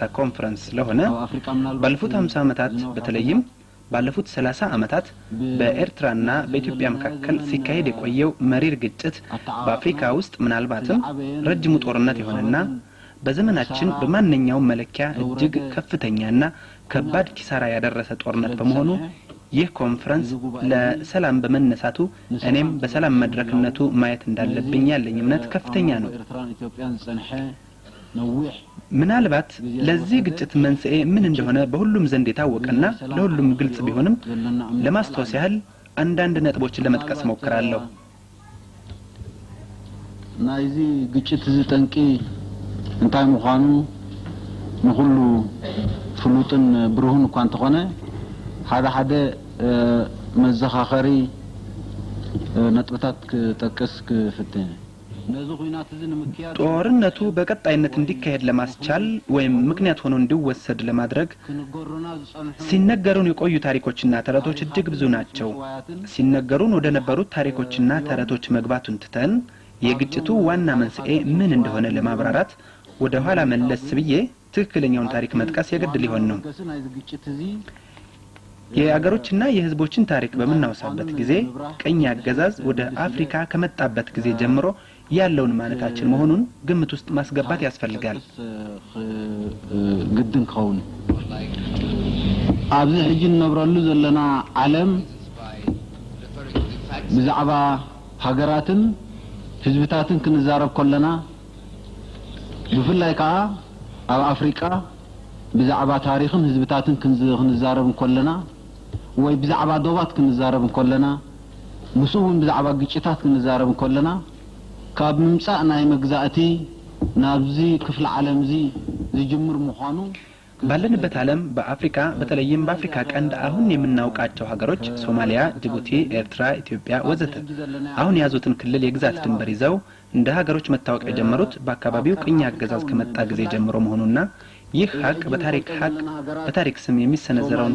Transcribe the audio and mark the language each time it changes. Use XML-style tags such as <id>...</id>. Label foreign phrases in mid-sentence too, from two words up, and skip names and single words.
<am>ኮንፈረንስ ስለሆነ ባለፉት 50 ዓመታት በተለይም ባለፉት 30 ዓመታት በኤርትራና በኢትዮጵያ መካከል ሲካሄድ የቆየው መሪር ግጭት በአፍሪካ ውስጥ ምናልባትም ረጅሙ ጦርነት የሆነና በዘመናችን በማንኛውም መለኪያ እጅግ ከፍተኛና ከባድ ኪሳራ ያደረሰ ጦርነት በመሆኑ ይህ ኮንፈረንስ ለሰላም በመነሳቱ እኔም በሰላም መድረክነቱ ማየት እንዳለብኝ ያለኝ እምነት ከፍተኛ ነው። ምናልባት ለዚህ ግጭት መንስኤ ምን እንደሆነ በሁሉም ዘንድ የታወቀና ለሁሉም ግልጽ ቢሆንም ለማስተዋወስ ያህል አንዳንድ ነጥቦችን ለመጥቀስ ሞክራለሁ።</am> <ti>ናይዚ ግጭት ዝጠንቂ እንታይ ምዃኑ ንኹሉ ፍሉጥን ብሩህን እኳ እንተኾነ ሓደ መዘኻኸሪ ነጥብታት ክጠቅስ ክፍትነ</ti> <am>ጦርነቱ በቀጣይነት እንዲካሄድ ለማስቻል ወይም ምክንያት ሆኖ እንዲወሰድ ለማድረግ ሲነገሩን የቆዩ ታሪኮችና ተረቶች እጅግ ብዙ ናቸው። ሲነገሩን ወደ ነበሩት ታሪኮችና ተረቶች መግባቱን ትተን የግጭቱ ዋና መንስኤ ምን እንደሆነ ለማብራራት ወደ ኋላ መለስ ብዬ ትክክለኛውን ታሪክ መጥቀስ የግድ ሊሆን ነው። የአገሮችና የህዝቦችን ታሪክ በመናወሳበት ጊዜ ቀኝ አገዛዝ ወደ አፍሪካ ከመጣበት ጊዜ ጀምሮ ያለውን ማለታችን መሆኑን ግምት ውስጥ ማስገባት ያስፈልጋል።</am> <ti>ግድን ከውን ኣብዚ ሕጂ ነብረሉ ዘለና ዓለም ብዛዕባ ሃገራትን ህዝብታትን ክንዛረብ ከለና ብፍላይ ከዓ ኣብ አፍሪካ ብዛዕባ ታሪኽን ህዝብታትን ክንዛረብ ከለና ወይ ብዛዕባ ዶባት ክንዛረብ ከለና ምስኡን ብዛዕባ ግጭታት ክንዛረብ ከለና ካብ ምምጻእ ናይ መግዛእቲ ናብዚ ክፍለ ዓለም እዚ ዝጅምር ምዃኑ</ti> <am>ባለንበት ዓለም በአፍሪካ በተለይም በአፍሪካ ቀንድ አሁን የምናውቃቸው ሀገሮች ሶማሊያ፣ ጅቡቲ፣ ኤርትራ፣ ኢትዮጵያ ወዘተ አሁን ያዙትን ክልል የግዛት ድንበር ይዘው እንደ ሀገሮች መታወቅ የጀመሩት በአካባቢው ቅኝ አገዛዝ ከመጣ ጊዜ ጀምሮ መሆኑና ይህ ሀቅ በታሪክ ስም የሚሰነዘረውን</am>